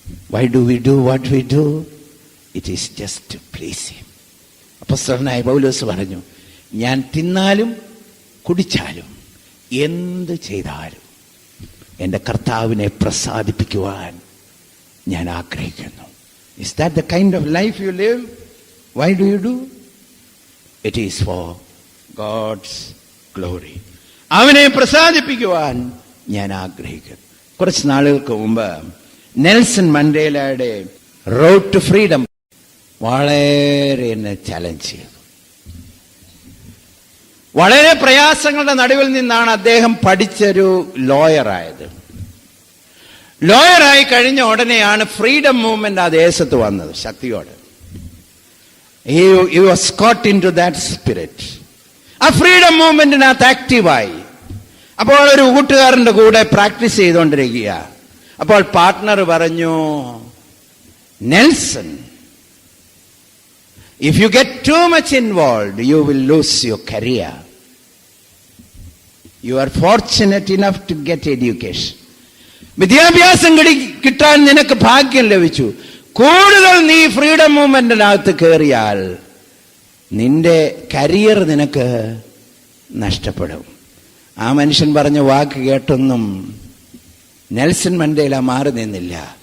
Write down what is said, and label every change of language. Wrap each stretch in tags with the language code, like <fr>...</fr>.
<en>Why do we do what we do? It is just to please him.</en> <ml>അപ്പോസ്തലനായ പൗലോസ് പറഞ്ഞു, ഞാൻ തിന്നാലും കുടിച്ചാലും എന്ത് ചെയ്താലും എൻ്റെ കർത്താവിനെ പ്രസാദിപ്പിക്കുവാൻ ഞാൻ ആഗ്രഹിക്കുന്നു.</ml> <en>Is that the kind of life you live? Why do you do? It is for God's glory.</en> <ml>അവനെ പ്രസാദിപ്പിക്കുവാൻ ഞാൻ ആഗ്രഹിക്കുന്നു. കുറച്ച് നാളുകൾക്ക് മുമ്പ് നെൽസൺ മണ്ടേലയുടെ റോഡ് ടു ഫ്രീഡം വളരെ എന്നെ ചലഞ്ച് ചെയ്തു. വളരെ പ്രയാസങ്ങളുടെ നടുവിൽ നിന്നാണ് അദ്ദേഹം പഠിച്ചൊരു ലോയറായത്. ലോയറായി കഴിഞ്ഞ ഉടനെയാണ് ഫ്രീഡം മൂവ്മെന്റ് ആ ദേശത്ത് വന്നത് ശക്തിയോടെ.</ml> <en>He was caught into that spirit.</en> <ml>ആ ഫ്രീഡം മൂവ്മെന്റിനകത്ത് ആക്റ്റീവായി. അപ്പോൾ ഒരു കൂട്ടുകാരന്റെ കൂടെ പ്രാക്ടീസ് ചെയ്തുകൊണ്ടിരിക്കുക. അപ്പോൾ പാർട്ട്ണർ പറഞ്ഞു, Nelson,</ml> <en>If you get too much involved, you will lose your career. You are fortunate enough to get education.</en> <ml>വിദ്യാഭ്യാസം കിട്ടാൻ നിനക്ക് ഭാഗ്യം ലഭിച്ചു. കൂടുതൽ നീ ഫ്രീഡം മൂവ്മെന്റിനകത്ത് കയറിയാൽ നിന്റെ കരിയർ നിനക്ക് നഷ്ടപ്പെടും. ആ മനുഷ്യൻ പറഞ്ഞ വാക്ക് കേട്ടൊന്നും നെൽസൺ മണ്ടേല മാറി നിന്നില്ല.</ml>